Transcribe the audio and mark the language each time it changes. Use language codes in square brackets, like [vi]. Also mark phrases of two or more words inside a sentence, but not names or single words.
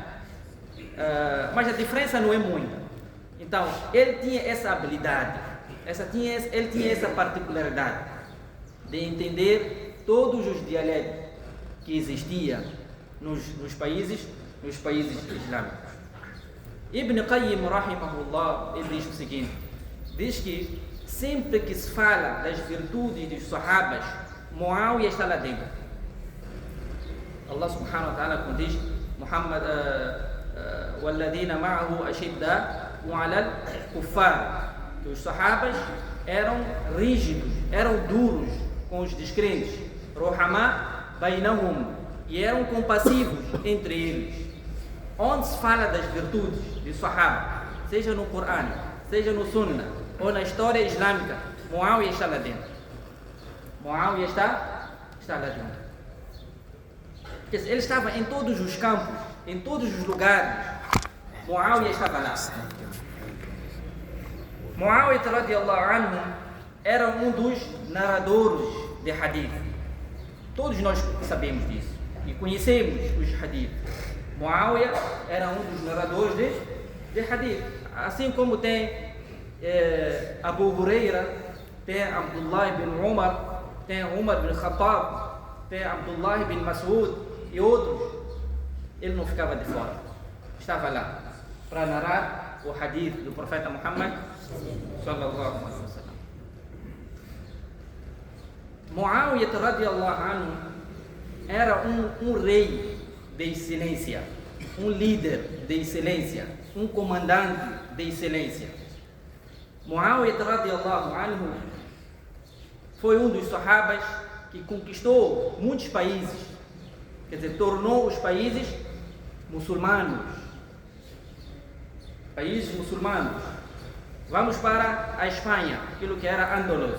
[pt] Mas a diferença não é muita. Então, ele tinha essa habilidade, ele tinha essa particularidade de entender todos os dialetos que existiam nos países islâmicos. Ibn Qayyim rahimahullah, ele diz o seguinte, diz que sempre que se fala das virtudes dos sahabas, Muawiyah está lá dentro. [ar] الله سبحانه وتعالى, [pt] quando diz [ar] Muhammad والذين معه أشداء وعلى الكفار, [pt] que os sahabas eram rígidos, eram duros com os descrentes, [ar] رحماء بينهم, [pt] e eram compassivos entre eles. Onde se fala das virtudes de sahaba, seja no Corão, seja no Sunnah ou na história islâmica, Muawiyah está lá dentro. Muawiyah está lá dentro. Ele estava em todos os campos, em todos os lugares. Muawiyah estava lá. Muawiyah [ar] رضي الله عنه [pt] era um dos narradores de hadith. Todos nós sabemos disso e conhecemos os hadith. Muawiyah era um dos narradores de hadith. Assim como tem Abu Huraira, tem Abdullah bin Umar, tem Umar bin Khattab, tem Abdullah bin Mas'ud e outros. Ele não ficava de fora, estava lá para narrar o hadith do profeta Muhammad [ar] صلى الله عليه وسلم. [pt] Muawiyah [ar] رضي الله عنه [pt] era um rei de excelência, um líder de excelência, um comandante de excelência. Muawiyah [ar] رضي الله عنه [pt] foi um dos sahabas que conquistou muitos países, quer dizer, tornou os países muçulmanos. Vamos para a Espanha, aquilo que era Andaluz.